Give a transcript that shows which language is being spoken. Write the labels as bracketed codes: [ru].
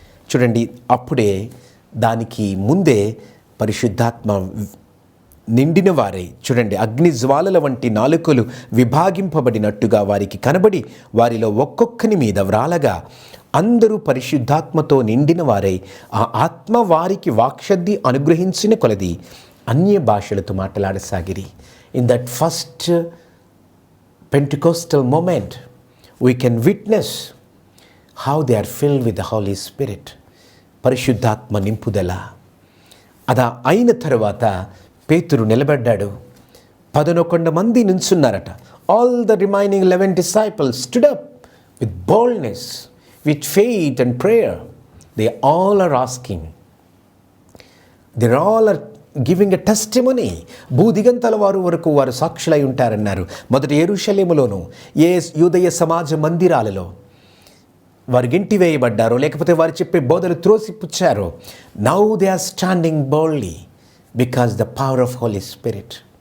[te] చూడండి, అప్పుడే దానికి ముందే పరిశుద్ధాత్మ నిండిన వారై, చూడండి, అగ్ని జ్వాలల వంటి నాలుకలు విభాగింపబడినట్టుగా వారికి కనబడి వారిలో ఒక్కొక్కని మీద వ్రాలగా అందరూ పరిశుద్ధాత్మతో నిండిన వారై ఆ ఆత్మ వారికి వాక్శుద్ధి అనుగ్రహించిన కొలది అన్య భాషలతో మాట్లాడసాగిరి. [en] In that first Pentecostal moment we can witness how they are filled with the Holy Spirit. [te] పరిశుద్ధాత్మ నింపుదల. అదా అయిన తర్వాత పేతురు నిలబడ్డాడు. [en] 11 [te] మంది నించున్నారట. [en] All the remaining 11 disciples stood up with boldness, with faith and prayer. They all are asking. They all are giving a testimony. [te] భూదిగంతల వారు వరకు వారు సాక్షులై ఉంటారన్నారు. మొదటి యెరూషలేములోను యూదయ సమాజ మందిరాలలో వారు గింటి వేయబడ్డారో లేకపోతే వారు చెప్పే బోధలు త్రోసిపుచ్చారో, [en] Now they are standing boldly because the power of holy spirit.